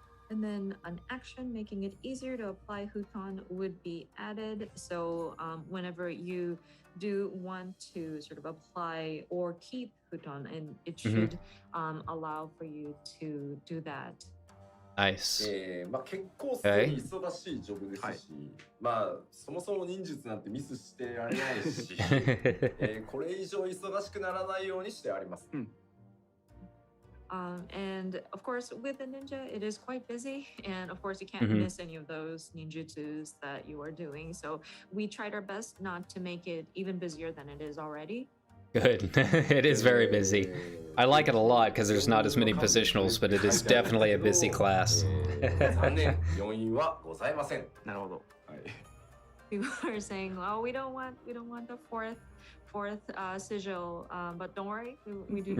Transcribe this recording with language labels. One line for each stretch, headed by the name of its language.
English: And then an action making it easier to apply Huton would be added. So whenever you do want to sort of apply or keep Huton, and it should allow for you to do that. Nice.
Japanese: 結構すでに忙しいジョブですし、そもそも忍術なんてミスしてられないし、これ以上忙しくならないようにしてあります。
English: And of course, with the ninja, it is quite busy. And of course, you can't miss any of those ninjutsus that you are doing. So we tried our best not to make it even busier than it is already. Good. It is very busy. I like it a lot because there's not as many positionals, but it is definitely a busy class.
Japanese: 残念、4位はございません。なるほど。はい。
English: People are saying, "Oh, we don't want the fourth sigil," but don't worry, we do not.